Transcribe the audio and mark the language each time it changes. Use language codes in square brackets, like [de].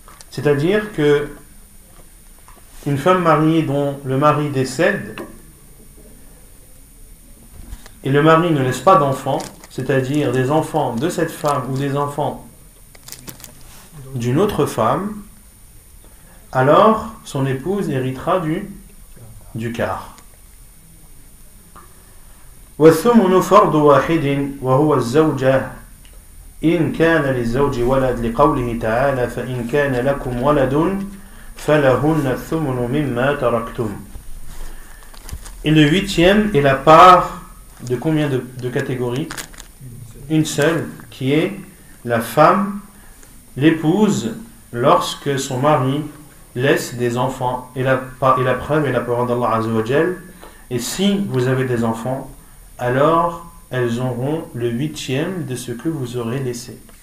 [fr] C'est-à-dire que une femme mariée dont le mari décède et le mari ne laisse pas d'enfants, c'est-à-dire des enfants de cette femme ou des enfants d'une autre femme, alors son épouse héritera du quart. [ar] والثمن فرض واحد وهو الزوجة إن كان للزوج ولد لقوله تعالى فإن كان لكم ولد فلهن الثمن مما تركتم. [fr] Et le 8e est la part de combien de catégories? Une seule, qui est la femme, l'épouse, lorsque son mari laisse des enfants. Et la preuve est la parole d'Allah Azza wa Jal. Et si vous avez des enfants, alors elles auront le 8e de ce que vous aurez laissé.